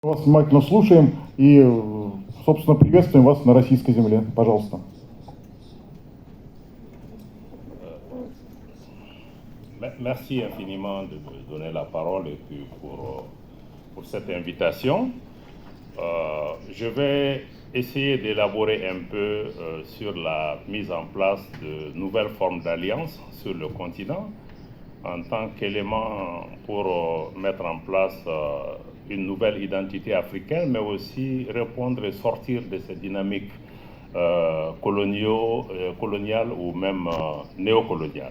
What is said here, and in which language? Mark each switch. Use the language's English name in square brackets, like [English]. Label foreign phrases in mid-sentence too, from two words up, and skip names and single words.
[Russian] Вас внимательно слушаем и, собственно, приветствуем вас на российской земле. Пожалуйста. [French] Merci infiniment de me donner la parole et puis pour cette invitation. Je vais essayer d'élaborer un peu sur la mise en place de nouvelles formes d'alliances sur le continent en tant qu'élément pour mettre en place une nouvelle identité africaine, mais aussi répondre et sortir de ces dynamiques coloniales ou même néocoloniales.